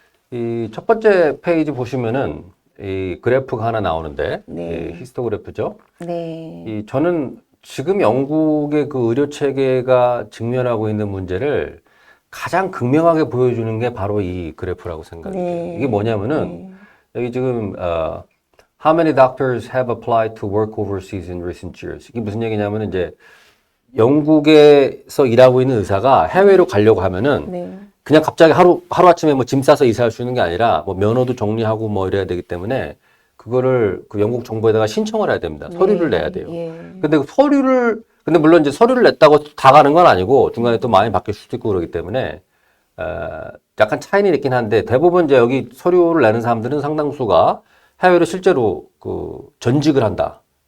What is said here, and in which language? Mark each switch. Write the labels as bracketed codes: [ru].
[ko] 이 첫 번째 페이지 보시면은 이 그래프가 하나 나오는데 네. 이 히스토그래프죠. 네. 저는 지금 영국의 그 의료 체계가 직면하고 있는 문제를 가장 극명하게 보여주는 게 바로 이 그래프라고 생각이 돼요. 네. 이게 뭐냐면은 여기 지금 [en] How many doctors have applied to work overseas in recent years? [ko] 이게 무슨 얘기냐면은 이제 영국에서 일하고 있는 의사가 해외로 가려고 하면은 네. 그냥 갑자기 하루아침에 뭐 짐 싸서 이사할 수 있는 게 아니라 뭐 면허도 정리하고 뭐 이래야 되기 때문에 그거를 그 영국 정부에다가 신청을 해야 됩니다. 서류를 내야 돼요. 예. 근데 근데 물론 이제 서류를 냈다고 다 가는 건 아니고 중간에 또 많이 바뀔 수도 있고 그러기 때문에 약간 차이는 있긴 한데 대부분 이제 여기 서류를 내는 사람들은 상당수가 해외로 실제로 그 전직을 한다.